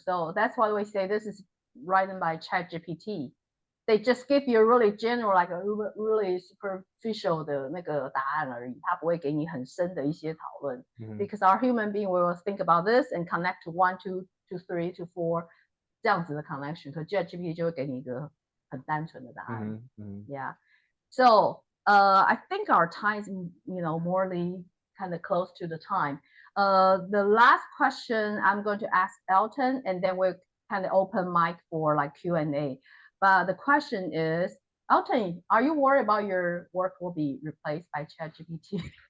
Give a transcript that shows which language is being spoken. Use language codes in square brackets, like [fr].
[en] So that's why we say this is written by ChatGPT. They just give you a really general, like a really superficial [zh] 的那个答案而已，它不会给你很深的一些讨论。 [en] Because our human being will think about this and connect to 1, 2, to 3 to 4 [zh] 这样子的 connection， 可 ChatGPT 就会给你一个很单纯的答案。 [en] Yeah. So I think our time is, morely kind of close to the time. The last question I'm going to ask Elton, and then we'll kind of open mic for like Q&A. But the question is, Elton, are you worried about your work will be replaced by ChatGPT?